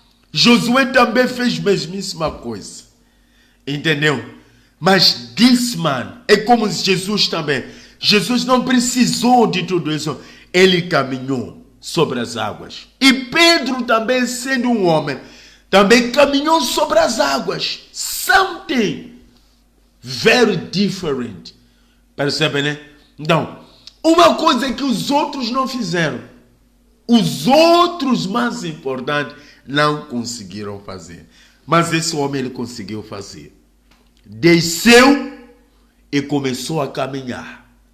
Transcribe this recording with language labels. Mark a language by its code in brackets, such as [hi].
[pt] Josué também fez a mesmíssima coisa. Entendeu? Mas [en] this man [pt] é como Jesus também. Jesus não precisou de tudo isso. Ele caminhou sobre as águas. E Pedro também, sendo um homem, também caminhou sobre as águas. [en] Something very different. [pt] Percebe, né? Então, uma coisa que os outros não fizeram. Os outros mais importantes não conseguiram fazer. Mas esse homem ele conseguiu fazer. Desceu e começou a caminhar.